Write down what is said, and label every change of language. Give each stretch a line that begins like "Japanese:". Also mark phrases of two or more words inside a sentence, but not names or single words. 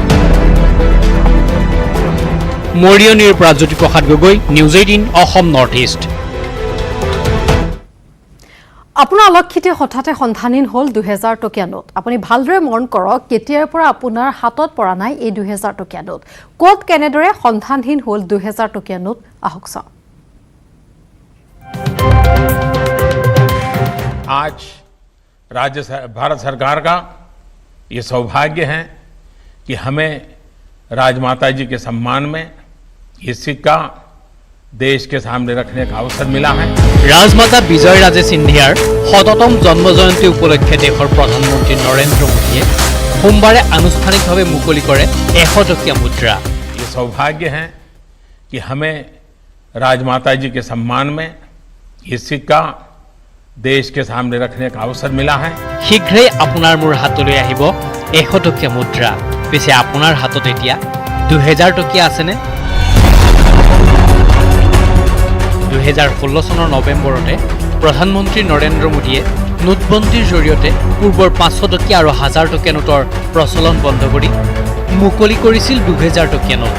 Assamese: মৰিয়নিৰ পৰা জ্যোতিপ্ৰসাদ গগৈ, নিউজ 18 অসম নৰ্থ ইষ্ট। আপোনাৰ অলক্ষিতে হঠাতে সন্ধানহীন হ'ল 2000 টকীয়া নোট। আপুনি ভালদৰে মন কৰক কেতিয়াৰ পৰা আপোনাৰ হাতত পৰা নাই এই 2000 টকীয়া নোট। ক'ত কেনেদৰে সন্ধানহীন হ'ল 2000 টকীয়া নোট আহক চাওঁ।
Hindi: आज भारत सरकार का ये सौभाग्य है कि हमें राजमाता जी के सम्मान में ये सिक्का देश के सामने रखने का अवसर मिला है।
Assamese: ৰাজমাতা বিজয় ৰাজে সিন্ধিয়াৰ শততম জন্ম জয়ন্তী উপলক্ষে দেশৰ প্ৰধানমন্ত্ৰী নৰেন্দ্ৰ মোদীয়ে সোমবাৰে আনুষ্ঠানিকভাৱে মুকলি কৰে 100 টকীয়া মুদ্ৰা।
Hindi: ये सौभाग्य है कि हमें राजमाता जी के सम्मान में ये सिक्का देश के सामने रखने का अवसर मिला है।
Assamese: শীঘ্ৰেই আপোনাৰ মোৰ হাতলৈ আহিব 100 টকীয়া মুদ্ৰা। পিছে আপোনাৰ হাতত এতিয়া 2000 টকীয়া আছেনে? 2016 চনৰ নৱেম্বৰতে প্ৰধানমন্ত্ৰী নৰেন্দ্ৰ মোদীয়ে নোটবন্দীৰ জৰিয়তে পূৰ্বৰ 500 টকীয়া আৰু 1000 টকীয়া নোটৰ প্ৰচলন বন্ধ কৰি মুকলি কৰিছিল 2000 টকীয়া নোট।